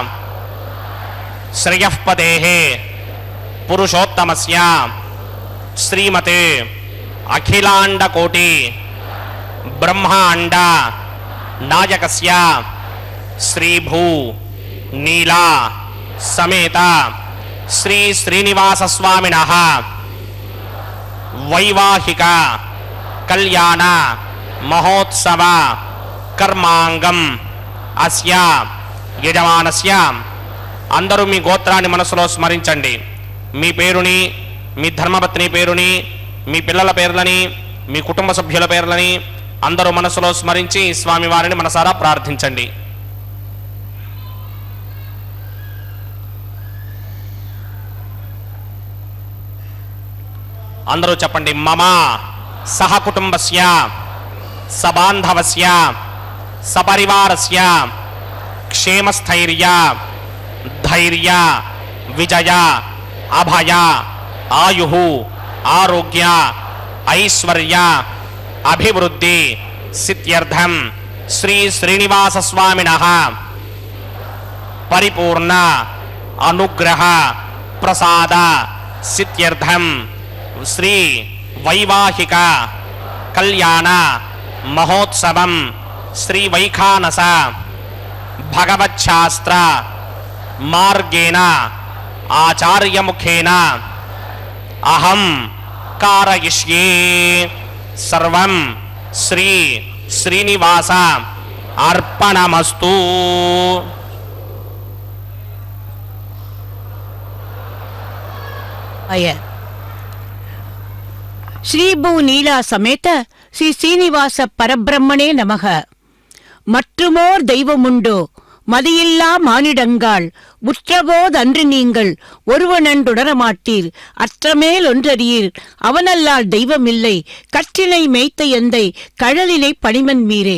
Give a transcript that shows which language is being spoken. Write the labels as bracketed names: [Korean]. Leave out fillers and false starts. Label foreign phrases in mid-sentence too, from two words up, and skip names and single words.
[Sanskrit] श्रेयःपदेः पुरुषोत्तमस्य श्रीमते अखिलांड कोटि ब्रह्मांड नायकस्य श्री भू नीला समेत श्री श्रीनिवास स्वामिनः वैवाहिक कल्याण महोत्सव कर्मांगम अस्य यजमानस्य [Telugu] అందరూ మీ గోత్రాన్ని మనసులో స్మరించండి। మీ పేరుని మీ ధర్మపత్ని పేరుని మీ పిల్లల పేర్లని మీ కుటుంబ సభ్యుల పేర్లని అందరూ మనసులో స్మరించి స్వామివారిని మనసారా ప్రార్థించండి। అందరూ చెప్పండి। [Sanskrit] మమ సహ కుటుంబస్య సబాంధవస్య సపరివారస్య క్షేమస్థైర్య धैर्य विजय अभय आयुः आरोग्य ऐश्वर्य अभिवृद्धि सिद्ध्यर्थं श्री श्रीनिवास स्वामिनः परिपूर्ण अनुग्रह प्रसाद सिद्ध्यर्थं श्री वैवाहिक కళ్యాణ మహోత్సవం శ్రీ వైఖానస భగవచ్ఛాస్త్ర మార్గేణ ఆచార్యముఖేన అహం కారయిష్యే. సర్వం శ్రీ శ్రీనివాస అర్పణమస్తు. श्रीभू नीला समेत श्री श्रीनिवास परब्रह्मणे नमः. [Tamil] மற்றுமோர் தெய்வமுண்டோ மதியில்லா மானிடங்காள் உற்றபோதன்று நீங்கள் ஒருவனன்றுணரமாட்டீர் அற்றமேல் ஒன்றறியீர் அவனல்லால் தெய்வமில்லை கற்றினை மேய்த்த எந்தை கழலினை பணிமன் மீரே.